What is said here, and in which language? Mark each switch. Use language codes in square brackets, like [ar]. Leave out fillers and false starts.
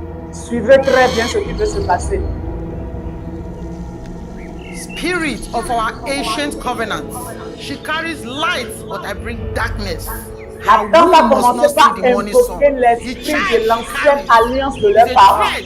[fr] Suivez très bien ce qui peut se passer. [en] spirit of our ancient covenant. She carries light, but I bring darkness. [fr] La tante a commencé par invoquer l'esprit de l'ancienne alliance de leurs parents.